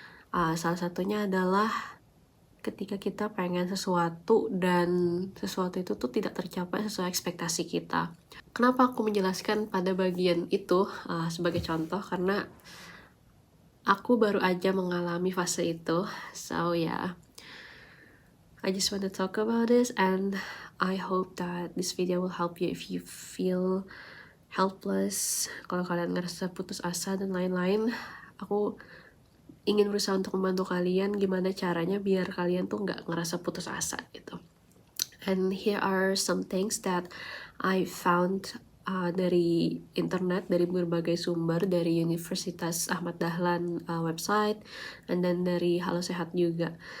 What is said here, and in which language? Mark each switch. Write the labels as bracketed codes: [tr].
[id] Salah satunya adalah ketika kita pengen sesuatu dan sesuatu itu tuh tidak tercapai sesuai ekspektasi kita. Kenapa aku menjelaskan pada bagian itu sebagai contoh? Karena aku baru aja mengalami fase itu. [en] So yeah, I just want to talk about this, and I hope that this video will help you if you feel helpless, [id] kalau kalian ngerasa putus asa dan lain-lain. Aku ingin berusaha untuk membantu kalian gimana caranya biar kalian tuh nggak ngerasa putus asa gitu. [en] And here are some things that I found [id] dari internet, dari berbagai sumber, [en] dari Universitas Ahmad Dahlan website, and then dari Halo Sehat [id] juga.